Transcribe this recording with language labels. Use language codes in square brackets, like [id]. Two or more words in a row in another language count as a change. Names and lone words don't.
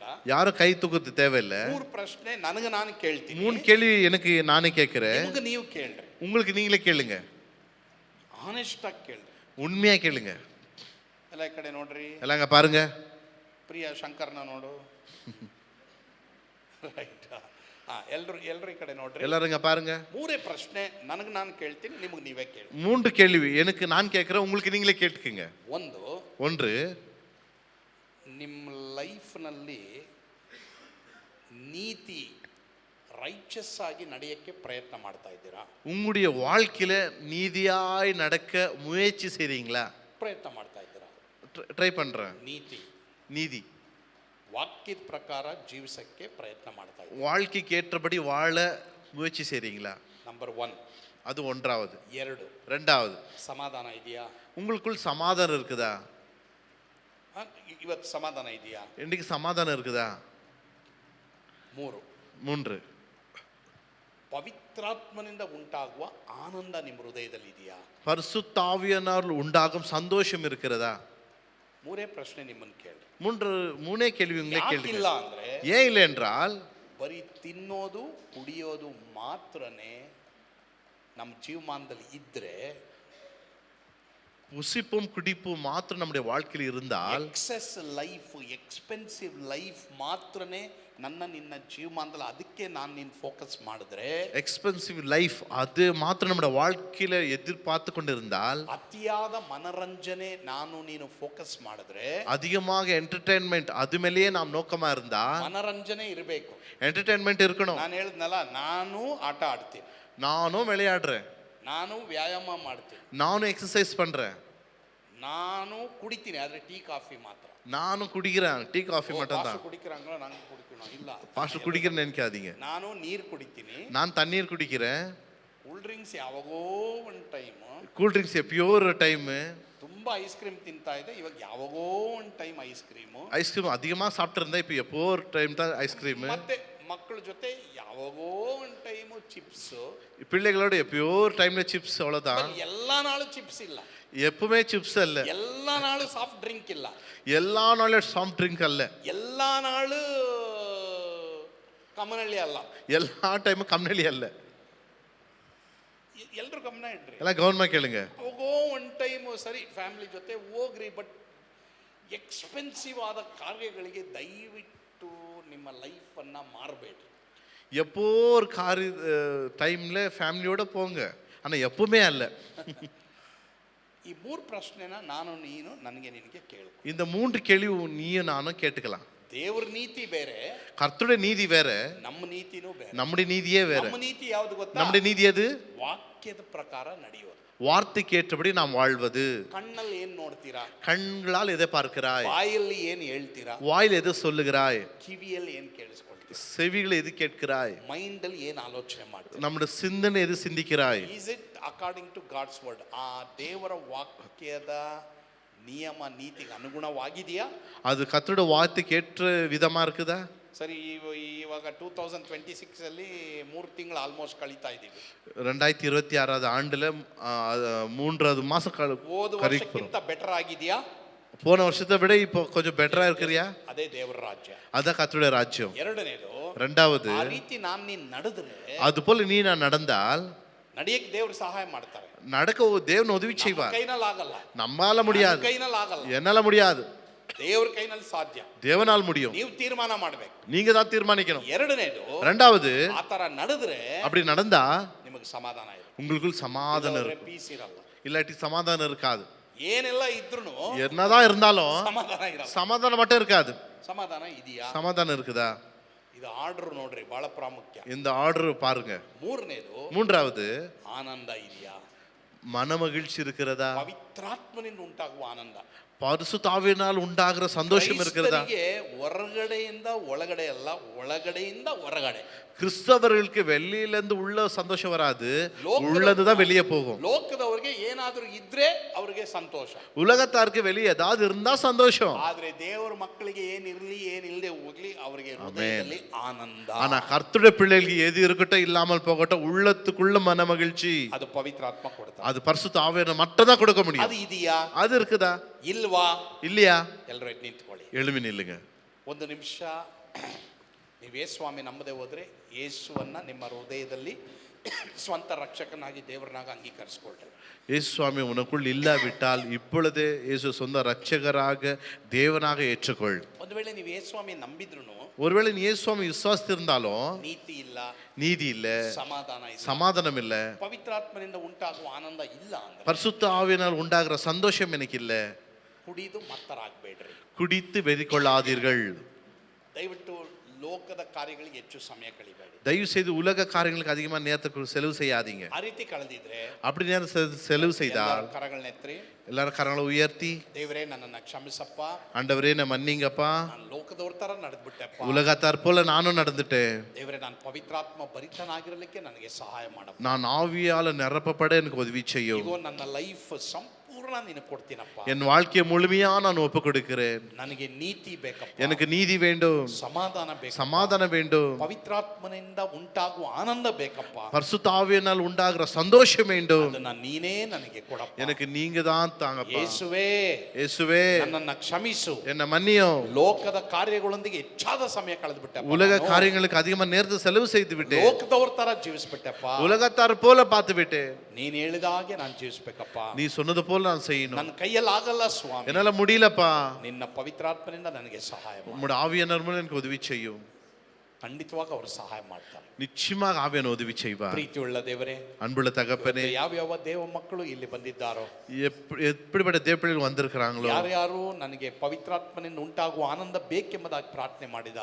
[ta] யாரும் கை தூக்கத்து தேவையில்ல. [kn] 3 ಪ್ರಶ್ನೆ ನನಗೆ ನಾನು ಕೇಳ್ತೀನಿ. [ta] 3 கேள்வி எனக்கு நானே கேட்கிறேன், [kn] ನಿಮಗೆ ನೀವು ಕೇಳ್ರಿ. [ta] உங்களுக்கு நீங்களே ಕೇಳುங்க, [kn] ಆನೆಸ್ಟ್ ಆಗಿ ಕೇಳ್ರಿ, [ta] உண்மையா கேளுங்க. [kn] ಎಲ್ಲ ಈ ಕಡೆ ನೋಡ್ರಿ, [ta] எல்லாங்க பாருங்க. [kn] ಪ್ರಿಯ ಶಂಕರ್ನ ನೋಡು. ರೈಟ್. ಎಲ್ಲರೂ ಈ ಕಡೆ ನೋಡ್ರಿ, [ta] எல்லாருங்க பாருங்க. [kn] 3 ಪ್ರಶ್ನೆ ನನಗೆ ನಾನು ಕೇಳ್ತೀನಿ, ನಿಮಗೆ ನೀವೇ ಕೇಳಿ. [ta] 3 கேள்வி எனக்கு நான் கேட்கிறேன், உங்களுக்கு நீங்களே கேட்டுக்கங்க. ஒன்று, [kn] ನಿಮ್ಮ ಲೈಫ್ನಲ್ಲಿ ನೀತಿ ರೈಚಸ್ ಆಗಿ ನಡೆಯಕ್ಕೆ ಪ್ರಯತ್ನ ಮಾಡ್ತಾ ಇದ್ದೀರಾ? [ta] உங்களுடைய வாழ்க்கையில நீதியாய் நடக்க முயற்சி செய்றீங்களா? [kn] ಪ್ರಯತ್ನ ಮಾಡ್ತಾ ಇದ್ದೀರಾ? [ta] ட்ரை பண்றேன். நீதி [kn] ವಾಕ್ಯದ ಪ್ರಕಾರ ಜೀವಿಸಕ್ಕೆ ಪ್ರಯತ್ನ ಮಾಡ್ತಾ ಇದ್ದೀರಾ? [ta] வாழ்க்கைக்கு ஏற்றபடி வாழ முயற்சி செய்றீங்களா? [kn] ನಂಬರ್ 1, [ta] அது ஒன்றாவது. 2, ரெண்டாவது, [kn] ಸಮಾಧಾನ ಇದೆಯಾ? [ta] உங்களுக்குள் சமாதானம் இருக்குதா? [kn] ಇವತ್ತು ಸಮಾಧಾನ ಇದೆಯಾ? [ta] இன்னைக்கு சமாதானம் இருக்குதா? 3, 3, [kn] ಪವಿತ್ರಾತ್ಮನಿಂದ ಉಂಟಾಗುವ ಆನಂದ ನಿಮ್ಮ ಹೃದಯದಲ್ಲಿ ಇದೆಯಾ? [ta] பரிசுத்த ஆவியானவரால் உண்டாகும் சந்தோஷம் இருக்கிறதா? [kn] 3 ಪ್ರಶ್ನೆ ನಿಮ್ಮನ್ನು ಕೇಳಿ. [ta] 3 கேள்வி உங்களே கேளுங்க. [kn] ಇಲ್ಲ ಅಂದ್ರೆ, [ta] ஏன் இல்லை என்றால், [kn] ಬರೀ ತಿನ್ನೋದು ಕುಡಿಯೋದು ಮಾತ್ರನೇ ನಮ್ಮ ಜೀವಮಾನದಲ್ಲಿ ಇದ್ರೆ, [ta] புசிப்பும் குடிப்பும் மாத்திரம் நம்முடைய வாழ்க்கையில் இருந்தால், [en] excess life, expensive life [kn] ಮಾತ್ರನೇ ನನ್ನ ನಿನ್ನ ಜೀವಮಾನದಲ್ಲಿ, ಅದಕ್ಕೆ ನಾನು ನೀನು ಫೋಕಸ್ ಮಾಡಿದ್ರೆ, [en] expensive life [ta] அது மாத்திரம் நம்முடைய வாழ்க்கையில எதிர்பார்த்து கொண்டிருந்தால், [kn] ಅತಿಯಾದ ಮನರಂಜನೆ ನಾನು ನೀನು ಫೋಕಸ್ ಮಾಡಿದ್ರೆ, [ta] அதிகமாக என்டர்டெயின்மெண்ட் அது மேலேயே நாம் நோக்கமா இருந்தா, [kn] ಮನರಂಜನೆ ಇರಬೇಕು, [ta] என்டர்டெயின்மெண்ட் இருக்கணும். [kn] ನಾನು ಹೇಳಿದ್ನಲ್ಲ, ನಾನು ಆಟ ಆಡ್ತೀನಿ, [ta] நானும் விளையாடுறேன், [kn] ನಾನು ವ್ಯಾಯಾಮ ಮಾಡ್ತೀನಿ, [ta] நானும் எக்ஸசைஸ் பண்றேன், [kn] ನಾನು ಕುಡಿತೀನಿ, ಆದ್ರೆ ಟೀ ಕಾಫಿ ಮಾತ್ರ. [ta] நானும் குடிக்கிறேன், டீ காஃபி மட்டும் தான். ಕುಡಿக்கிறாங்களோ ನಾನು ಕುಡಿக்கணும் ಇಲ್ಲ, பாஸ்டர் குடிக்கிறேன்னு நினைக்காதீங்க. [kn] ನಾನು ನೀರು ಕುಡಿತೀನಿ, [ta] நான் தண்ணீர் குடிக்கிறேன், [en] cool drinks [kn] ಯಾವಾಗೋ ಒಂದು ಟೈಮು, [en] cool drinks [ta] எப்பயோ ஒரு டைமு, [kn] ತುಂಬಾ [en] ice cream [kn] ತಿಂತಾ ಇದೆ, ಇವಾಗ ಯಾವಾಗೋ ಒಂದು ಟೈಮ್ [en] ice cream, [ta] ஐஸ்கிரீம் அதிகமாக சாப்பிட்ருந்தா இப்போ எப்போ ஒரு டைம் தான் ஐஸ்கிரீமு, [kn] ಮತ್ತೆ ಮಕ್ಕಳ ಜೊತೆ ಯಾವಾಗೋ ಒಂದು ಟೈಮು ಚಿಪ್ಸು, [ta] பிள்ளைகளோட எப்பயோ ஒரு டைம்ல சிப்ஸ், அவ்வளோதான். [kn] ಎಲ್ಲ ನಾಳು ಚಿಪ್ಸ್ ಇಲ್ಲ, [ta] எப்பவுமே சிப்ஸ் அல்ல, [kn] ಎಲ್ಲ ನಾಳು [en] soft drink [kn] ಇಲ್ಲ, [ta] எல்லா நாளும் [en] soft drink [ta] அல்ல, [kn] ಎಲ್ಲ ನಾಳು ಕಮನಳ್ಳಿ ಅಲ್ಲ, [ta] எல்லா டைமும் கம்னலி அல்ல. [kn] ಎಲ್ರು ಗಮನ ಇಡ್ರಿ. [ta] எல்லாம் கவனமாக கேளுங்க. [kn] ಹೋಗೋ ಒಂದು ಟೈಮು ಸರಿ ಫ್ಯಾಮಿಲಿ ಜೊತೆ ಹೋಗ್ರಿ, [en] but expensive [kn] ಆದ ಕಾರ್ಯಗಳಿಗೆ ದಯವಿಟ್ಟು ನಿಮ್ಮ ಲೈಫನ್ನು ಮಾರಬೇಡ್ರಿ. [ta] எப்போ ஒரு டைம்ல ஃபேமிலியோட போங்க, ஆனால் எப்பவுமே அல்ல. [kn] ಈ ಮೂರು ಪ್ರಶ್ನೆನ ನಾನು ನೀನು ನನಗೆ ನಿನಗೆ ಕೇಳು. [ta] இந்த 3 கேள்வி நீயும் நானும் கேட்டுக்கலாம். [kn] ದೇವ್ರ ನೀತಿ ಬೇರೆ, [ta] கர்த்தருடைய நீதி வேற, [kn] ನಮ್ಮ ನೀತಿನೂ ಬೇರೆ. [ta] நம்முடைய நீதியே வேற. [kn] ನಮ್ಮ ನೀತಿ ಯಾವುದು ಗೊತ್ತಾ? [ta] நம்முடைய நீதி எது? [kn] ವಾಕ್ಯದ ಪ್ರಕಾರ ನಡೆಯೋದು. [ta] வார்த்தைக்கு ஏற்றபடி நாம் வாழ்வது. [kn] ಕಣ್ಣಲ್ಲಿ ಏನ್ ನೋಡ್ತೀರಾ? [ta] கண்களால் எதை பார்க்கிறாய்? [kn] ಬಾಯಲ್ಲಿ ಏನ್ ಹೇಳ್ತೀರಾ? [ta] வாயில் எது சொல்லுகிறாய்? [kn] ಕಿವಿಯಲ್ಲಿ ಏನ್ ಕೇಳಿಸ್ಕೊಳ್ತೀರಾ? [ta] செவிகளை எது கேட்கிறாய்? [kn] ಮೈಂಡ್ ಅಲ್ಲಿ ಏನ್ ಆಲೋಚನೆ ಮಾಡ್ತೀರಾ? [ta] நம்முடைய சிந்தனை எது சிந்திக்கிறாய்? [en] Is it according to God's word? [kn] ಆ ದೇವರ ವಾಕ್ಯದ ನಿಯಮ ನೀತಿಗೆ ಅನುಗುಣವಾಗಿದೆಯಾ? [ta] அது கர்த்தருடைய வார்த்தைக்கு ஏற்ற விதமா இருக்குதா? [kn] ಸರಿ, ಇವಾಗ 2026 ಅಲ್ಲಿ 3 ತಿಂಗಳು ಆಲ್ಮೋಸ್ಟ್ ಕಳೀತಾ ಇದ್ದೀವಿ. [ta] 2026 ஆண்டுல 3வது மாசம் [kn] ಹೋದ ವರ್ಷಕ್ಕಿಂತ ಬೆಟರ್ ಆಗಿದೆಯಾ? [ta] போன வருஷத்தை விட இப்போ கொஞ்சம் பெட்டரா இருக்கிறியா? [kn] ಅದೇ ದೇವರ ರಾಜ್ಯ, [ta] அதான் கர்த்தருடைய ராஜ்யம். [kn] ಎರಡನೇದು, [ta] ரெண்டாவது, [kn] ಆ ರೀತಿ ನೀನ್ ನಡೆದ್ರೆ, [ta] அது போல நீ நான் நடந்தால் [kn] ನಡೆಯಕ್ಕೆ ದೇವರು ಸಹಾಯ ಮಾಡ್ತಾರೆ. [ta] நடக்க தேவன் உதவி செய்வார். [kn] ಕೈನಲ್ಲಿ ಆಗಲ್ಲ, [ta] நம்மால முடியாது, [kn] ಕೈನಲ್ಲಿ ಆಗಲ್ಲ, [ta] என்னால முடியாது, [kn] ದೇವ್ರ ಕೈನಲ್ಲಿ ಸಾಧ್ಯ. [ta] தேவனால் முடியும். [kn] ನೀವು ತೀರ್ಮಾನ ಮಾಡ್ಬೇಕು. [ta] நீங்க தான் தீர்மானிக்கணும். [kn] ಎರಡನೇದು, [ta] ரெண்டாவது, [kn] ಆತರ ನಡೆದ್ರೆ [ta] அப்படி நடந்தா [kn] ನಿಮಗೆ ಸಮಾಧಾನ ಇರುತ್ತೆ. [ta] உங்களுக்குள் சமாதானம் இருக்கும். [kn] ಪೀಸ್ ಇರಲ್ಲ. [ta] இல்லாட்டி சமாதானம் இருக்காது. [kn] ಏನೆಲ್ಲ ಇದ್ರೂ [ta] என்னதான் இருந்தாலும் [kn] ಸಮಾಧಾನ ಇರಲ್ಲ. [ta] சமாதானம் மட்டும் இருக்காது. [kn] ಸಮಾಧಾನ ಇದೆಯಾ? [ta] சமாதானம் இருக்குதா? [kn] ಇದು ಆರ್ಡರ್ ನೋಡ್ರಿ, ಬಹಳ ಪ್ರಾಮುಖ್ಯ. [ta] இந்த ஆர்டர் பாருங்க. மூன்றாவது, [kn] ಆನಂದ ಇದೆಯಾ? [ta] மனமகிழ்ச்சி இருக்கிறதா? [kn] ಪವಿತ್ರಾತ್ಮನಿಂದ ಉಂಟಾಗುವ ಆನಂದ, [ta] பரிசுத்தாவியினால் உண்டாகிற சந்தோஷம் இருக்கிறதா? [kn] ಹೊರಗಡೆಯಿಂದ ಒಳಗಡೆ ಅಲ್ಲ, ಒಳಗಡೆಯಿಂದ ಹೊರಗಡೆ. [ta] கிறிஸ்தவர்களுக்கு வெளியிலிருந்து உள்ள சந்தோஷம் வராது, உள்ளதுதான் வெளியே போகும். [kn] ಲೋಕದವರಿಗೆ ಏನಾದರೂ ಇದ್ರೆ ಅವರಿಗೆ ಸಂತೋಷ, [ta] உலகத்தாருக்கு வெளியே ஏதாவது இருந்தா சந்தோஷம். [kn] ಆದ್ರೆ ದೇವರ ಮಕ್ಕಳಿಗೆ ಏನಿರ್ಲಿ ಏನಿಲ್ಲದೆ ಹೋಗ್ಲಿ ಅವರಿಗೆ ಹೃದಯದಲ್ಲಿ ಆನಂದ. [ta] ஆனா கர்த்தருடைய பிள்ளைகளுக்கு எது இருக்கட்டும் இல்லாமல் போகட்டும், உள்ளத்துக்குள்ள மன மகிழ்ச்சி [kn] ಅದು ಪವಿತ್ರಾತ್ಮ ಕೊಡ್ತಾರೆ. [ta] அது பரிசுத்த ஆவியானவர் மட்டும் தான் கொடுக்க முடியும். [kn] ಅದು ಇದೆಯಾ? [ta] அது இருக்குதா? [kn] ಇಲ್ವಾ? [ta] இல்லையா? [kn] ಎಲ್ಲರೂ ಎದ್ದು ನಿಂತ್ಕೊಳ್ಳಿ, [ta] எழுமி நில்லுங்க. [kn] ಒಂದು ನಿಮಿಷ. ನೀವು ಯೇಸುಸ್ವಾಮಿ ನಂಬದೆ ಹೋದ್ರೆ ಯೇಸುವನ್ನ ನಿಮ್ಮ ಹೃದಯದಲ್ಲಿ ಸ್ವಂತ ರಕ್ಷಕನಾಗಿ ದೇವರನಾಗ ಅಂಗೀಕರಿಸಿಕೊಳ್ಳ್ರಿ. [ta] இயேசு சுவாமி உனக்குள் இல்லாவிட்டால் இப்பொழுதே இயேசு சொந்த ரட்சகராக தேவனாக ஏற்றுக்கொள். [kn] ಒಂದು ವೇಳೆ ನೀವು ಯೇಸುಸ್ವಾಮಿ ನಂಬಿದ್ರು, [ta] ஒருவேளை நீ இயேசு சுவாமி விசுவாசித்திருந்தாலும் [kn] ನೀತಿ ಇಲ್ಲ, [ta] நீதி இல்ல, [kn] ಸಮಾಧಾನ ಇಲ್ಲ, [ta] சமாதானம் இல்ல, [kn] ಪವಿತ್ರಾತ್ಮನಿಂದ ಉಂಟಾಗುವ ಆನಂದ ಇಲ್ಲ ಅಂದ್ರೆ [ta] பரிசுத்த ஆவியினால் உண்டாகிற சந்தோஷம் எனக்கு இல்ல. [kn] ಕುಡಿದು ಮತ್ತರಾಗಬೇಡ್ರಿ, [ta] குடித்து வெறிக்கொள்ளாதீர்கள். [kn] ದಯವಿಟ್ಟು ಲೋಕದ ಕಾರ್ಯಗಳಿಗೆ ಹೆಚ್ಚು ಸಮಯ ಕಳಿಬೇಡಿ. [ta] தயவு செய்து உலக காரியங்களுக்கு அதிகமாக நேரத்தை செலவு செய்யாதீங்க. [kn] ಆ ರೀತಿ ಕಳೆದಿದ್ರೆ [ta] அப்படி நேரம் செலவு செய்தால் [kn] ಕರಗಳನ್ನೆತ್ರಿ, [ta] எல்லாரும் கரங்களை உயர்த்தி, [kn] ದೇವರೇ ನನ್ನನ್ನು ಕ್ಷಮಿಸಪ್ಪ, [ta] ஆண்டவரே நான் மன்னிங்கப்பா, [kn] ನಾನು ಲೋಕದವ್ರ ತರ ನಡೆದ್ಬಿಟ್ಟೆಪ್ಪ, [ta] உலகத்தார் போல நானும் நடந்துட்டேன், [kn] ದೇವರೇ ನಾನು ಪವಿತ್ರಾತ್ಮ ಭರಿತನಾಗಿರಲಿಕ್ಕೆ ನನಗೆ ಸಹಾಯ ಮಾಡಪ್ಪ, [ta] நான் ஆவியால நிரப்பப்பட எனக்கு உதவி செய்யும், [kn] ಇಗೋ ನನ್ನ ಲೈಫ್ ಸಂಪೂರ್ಣ ನಿನಗೆ ಕೊಡ್ತೀನಪ್ಪ, [ta] என் வாழ்க்கையை முழுமையா நான் ஒப்பு கொடுக்கிறேன், [kn] ನನಗೆ ನೀತಿ ಬೇಕಪ್ಪ, [ta] எனக்கு நீதி வேண்டும், [kn] ಸಮಾಧಾನ ಬೇಕು, [ta] சமாதானம் வேண்டும், [kn] ಪವಿತ್ರಾತ್ಮನಿಂದ ಉಂಟಾಗುವ ಆನಂದ ಬೇಕಪ್ಪ, [ta] பரிசுத்த ஆவியினால் உண்டாகிற சந்தோஷம் வேண்டும், [kn] ಅದನ್ನ ನೀನೇ ನನಗೆ ಕೊಡಪ್ಪ, [ta] எனக்கு நீங்க தான் தாங்கப்பா. [kn] ಯೇಸುವೇ [ta] இயேசுவே [kn] ನನ್ನನ್ನು ಕ್ಷಮಿಸು, [ta] என்ன மன்னியும், [kn] ಲೋಕದ ಕಾರ್ಯಗಳೊಂದಿಗೆ ಹೆಚ್ಚಾದ ಸಮಯ ಕಳೆದ್ಬಿಟ್ಟೆ, [ta] உலக காரியங்களுக்கு அதிகமா நேரத்தை செலவு செய்து விட்டேன், [kn] ಲೋಕದವ್ರ ತರ ಜೀವಿಸ್ಬಿಟ್ಟೆಪ್ಪ, [ta] உலகத்தார் போல பார்த்து விட்டேன், [kn] ನೀನ್ ಹೇಳಿದ ಹಾಗೆ ನಾನು ಜೀವಿಸ್ಬೇಕಪ್ಪ, [ta] நீ சொன்னது போல நான் செய்யணும், [kn] ನನ್ನ ಕೈಯಲ್ಲಿ ಆಗಲ್ಲ ಸ್ವಾಮಿ, [ta] என்னால முடியலப்பா, [kn] ನಿನ್ನ ಪವಿತ್ರಾತ್ಮನಿಂದ ನನಗೆ ಸಹಾಯ ಮಾಡು. [ta] உம்முடைய ஆவியானவர் மூலம் எனக்கு உதவி செய்யும். [kn] ಖಂಡಿತವಾಗಿ ಅವರು ಸಹಾಯ ಮಾಡ್ತಾರೆ. [ta] நிச்சயமாக ஆவியான உதவி செய்வார். [kn] ಪ್ರೀತಿಯುಳ್ಳ ದೇವರೇ, [ta] அன்புள்ள தகப்பனே, [kn] ಯಾವ ದೇವ ಮಕ್ಕಳು ಇಲ್ಲಿ ಬಂದಿದ್ದಾರೋ, [ta] எப்படிப்பட்ட தேவப்பிள்ளைகள் வந்திருக்கிறாங்களோ, [kn] ಯಾರ್ಯಾರು ನನಗೆ ಪವಿತ್ರಾತ್ಮನಿಂದ ಉಂಟಾಗುವ ಆನಂದ ಬೇಕೆಂಬುದಾಗಿ ಪ್ರಾರ್ಥನೆ ಮಾಡಿದ್ದಾರೆ,